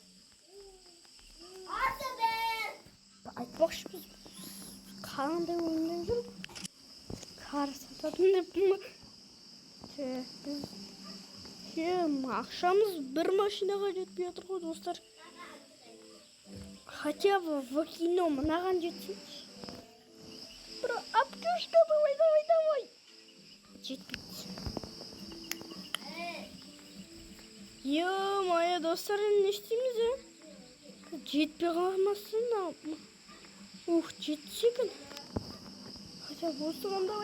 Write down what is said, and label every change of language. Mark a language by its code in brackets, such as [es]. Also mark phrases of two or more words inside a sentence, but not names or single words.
[kk] Айтпақшымыз. Қандай ойыннан жүріп? Қар сататын деп ма? Ақшамыз бір машинаға жетпей отыр ғой достар. [ru] Хотя бы в кино [kk] мынаған жетсін. [ru] Бро, аптюшка, давай. [kk] Жетпейді. Е-мая достар, не істейміз, жетпей қалмасын. Жетсекін. [ru] Хотя бы [kk] осыған давай.